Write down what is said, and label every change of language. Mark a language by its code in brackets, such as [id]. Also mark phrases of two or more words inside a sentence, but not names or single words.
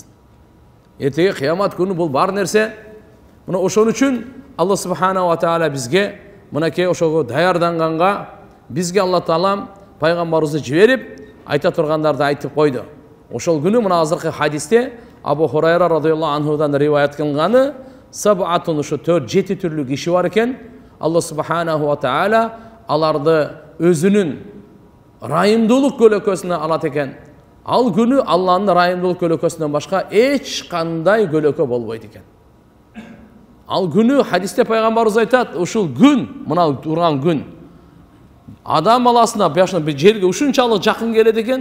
[ky] Эртеге кыямат күнү бул бар нерсе. Мына ошон үчүн Алла [ar] سبحانه وتعالى [ky] бизге мынакей ошого даярданганга бизге Алла таалам пайгамбарыбызды жиберип айта тургандарды айтып койду. Ошол күнү мына азыркы хадисте Абу Хурайра [ar] رضي الله عنه [ky] риваят кылганы саб'атун, ушу 4-7 түрлүү киши бар экен. Алла [ar] سبحانه وتعالى [ky] аларды өзүнүн райымдуулук көлөкөсүнө алат экен. Ал күнү Алланын райымдуулук көлөкөсүнөн башка эч кандай көлөкө болбойт экен. Ал күнү хадисте пайгамбарыбыз айтат, ушул күн, мына турган күн адам баласына башына жерге ушунчалык жакын келет экен.